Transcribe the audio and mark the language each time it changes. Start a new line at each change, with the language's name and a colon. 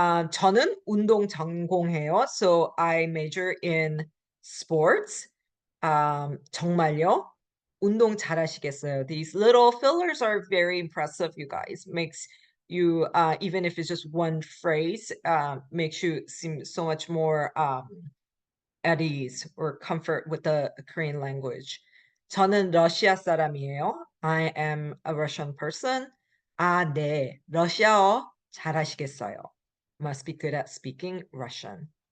Korean: 저는 운동 전공해요.
English: So I major in sports.
Korean: 정말요? 운동 잘하시겠어요.
English: These little fillers are very impressive, you guys. Makes you, even if it's just one phrase, makes you seem so much more at ease or comfort with the Korean language.
Korean: 저는 러시아 사람이에요.
English: I am a Russian person.
Korean: 아, 네. 러시아어 잘하시겠어요.
English: Must be good at speaking Russian.